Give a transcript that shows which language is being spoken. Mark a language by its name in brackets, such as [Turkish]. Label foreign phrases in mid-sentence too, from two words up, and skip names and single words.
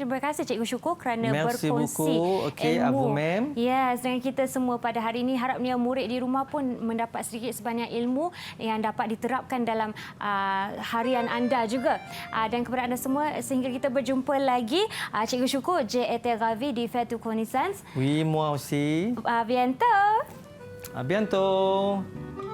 [Malay] Terima kasih Cikgu Syukur kerana berkongsi ilmu. Yes, dengan kita semua pada hari ini. Harapnya murid di rumah pun mendapat sedikit sebanyak ilmu yang dapat diterapkan dalam harian anda juga. Dan kepada anda semua, sehingga kita berjumpa lagi. Cikgu Syukur, [French] j'ai été ravie de faire toute connaissance. Oui, moi aussi. À bientôt. À bientôt.